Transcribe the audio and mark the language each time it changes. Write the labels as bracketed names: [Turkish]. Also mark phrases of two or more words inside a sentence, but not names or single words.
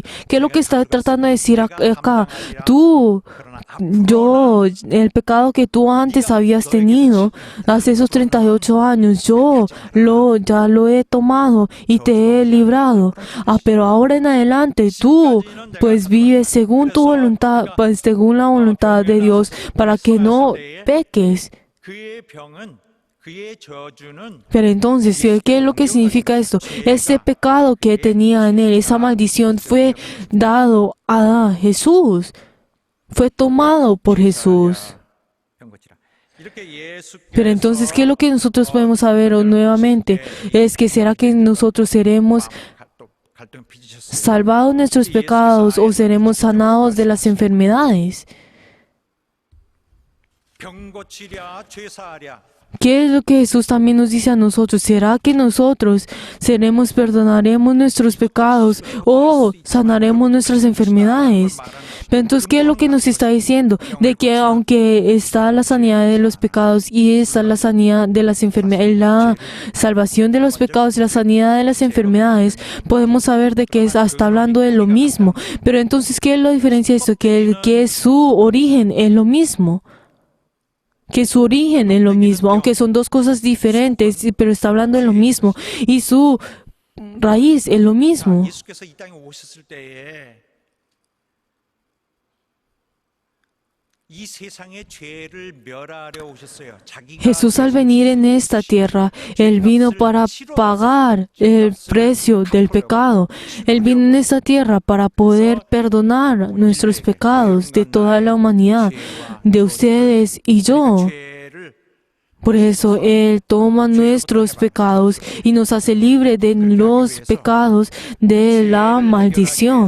[Spanish] ¿Qué es lo que está tratando de decir acá? El pecado que tú antes habías tenido, hace esos 38 años, ya lo he tomado y te he librado. Pero ahora en adelante, tú, pues vives según tu voluntad, pues según la voluntad de Dios, para que no peques. [Korean] 그의 저주는 [Spanish] Pero entonces, ¿qué es lo que significa esto? Ese pecado que tenía en él, esa maldición fue dado a Jesús, fue tomado por Jesús. [Korean] 한 것이라. 이렇게 예수께서 [Spanish] Pero entonces, ¿qué es lo que nosotros podemos saber nuevamente? Es que será que nosotros seremos [Korean] 갈등 빚으셨어요. [Spanish] salvados de nuestros pecados o seremos sanados de las enfermedades. [Korean] 병 고치랴 죄 사하랴. [Spanish] ¿Qué es lo que Jesús también nos dice a nosotros? ¿Será que nosotros perdonaremos nuestros pecados o sanaremos nuestras enfermedades? Pero entonces, ¿qué es lo que nos está diciendo? De que aunque está la sanidad de los pecados y está la sanidad de las enfermedades, la salvación de los pecados y la sanidad de las enfermedades, podemos saber de que está hablando de lo mismo. Pero entonces, ¿qué es la diferencia de esto? Que su origen es lo mismo. Que su origen es lo mismo, aunque son dos cosas diferentes, pero está hablando de lo mismo. Y su raíz es lo mismo. [Korean] 예수께서 이 땅에 오셨을 때에 이 세상의 죄를 멸하려 오셨어요. 자기가 [Spanish] Jesús al venir en esta tierra, Él vino para pagar el precio del pecado. Él vino en esta tierra para poder perdonar nuestros pecados de toda la humanidad, de ustedes y yo. [Korean] 죄를 [Spanish] Por eso Él toma nuestros pecados y nos hace libre de los pecados de la maldición.